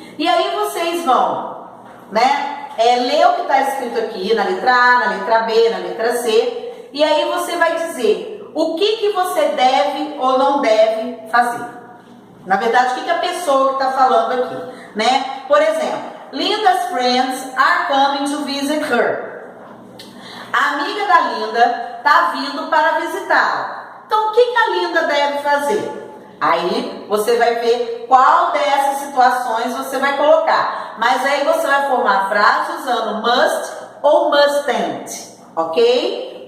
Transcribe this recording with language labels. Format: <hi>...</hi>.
<pt>E aí vocês vão, né, ler o que está escrito aqui na letra A, na letra B, na letra C, e aí você vai dizer o que você deve ou não deve fazer. Na verdade, o que a pessoa que está falando aqui, né? Por exemplo,</pt> <en>Linda's friends are coming to visit her.</en> <pt>A amiga da Linda está vindo para visitá-la. Então, o que a Linda deve fazer? Aí, você vai ver qual dessas situações você vai colocar. Mas aí você vai formar a frase usando must ou mustn't, ok?</pt>